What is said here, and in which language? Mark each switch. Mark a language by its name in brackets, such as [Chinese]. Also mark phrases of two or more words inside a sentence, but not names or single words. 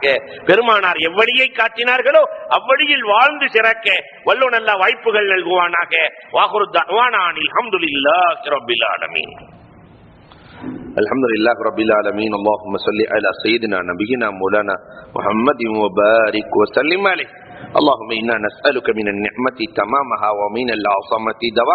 [Tamil] பெருமானார் எவ்வழியை காட்டினார்களோ அவ்வழியில் வாழ்ந்து சிறக்க வல்லோன் அல்லாஹ் வாய்ப்புகள் நல்குவானாக. [Arabic] وآخر دعوانا الحمد لله رب العالمين. الحمد لله رب العالمين. اللهم صل على سيدنا نبينا مولانا محمد وبارك وسلم عليه. اللهم إنا نسألك من النعمة تمامها ومن العصمة دوام